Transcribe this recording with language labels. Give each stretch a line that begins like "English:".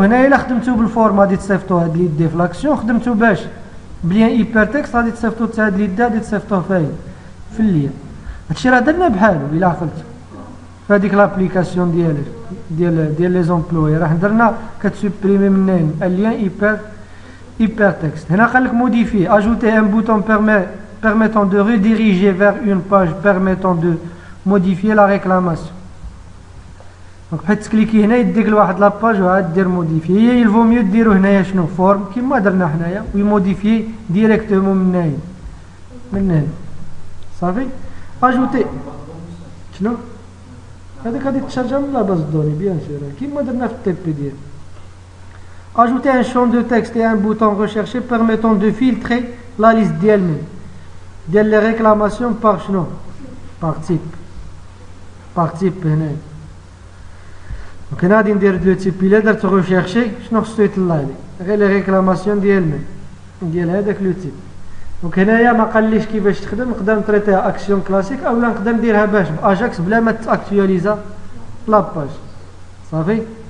Arabic: وهنا الا خدمتو بالفورم غادي تصيفطو هاد ليدي في لاكسيون خدمتو باش بلين ايبر تكست غادي تصيفطو حتى هاد ليدي غادي تصيفطوه فين في اللين. هادشي راه درنا بحالو الا عقلتو في هاديك لابليكاسيون ديال لي زومبلوي راه درنا كتسوبريمي منين اللين ايبر تكست. هنا قال لك موديفي اجوتي ان بوتون
French: permettant de rediriger vers une page permettant de modifier la réclamation.
Arabic: دونك بحال تكليكي هنا يديك لواحد لاباج وعاد دير موديفي. هي يلفو ميو ديرو هنايا شنو فورم كيما درنا حنايا ويموديفي ديريكتومون من هنا صافي. اجوتي شنو هذاك غادي تشارجا من لا باز دوني بيان سور كيما درنا في التي بي ديال.
French: Ajouter un champ de texte et un bouton recherché permettant de filtrer la liste ديال les réclamations par شنو par type هنا.
Arabic: دونك هنا غادي ندير لو تيب الا درت ريشيرشي شنو خصو يطلع لي غير لي ريكلاماسيون ديال هذاك لو تيب. دونك هنايا ما قاليش كيفاش تخدم نقدر نطريطيها اكسيون كلاسيك اولا نقدر نديرها باش باجاكس بلا ما تاكتواليزا لاباج صافي.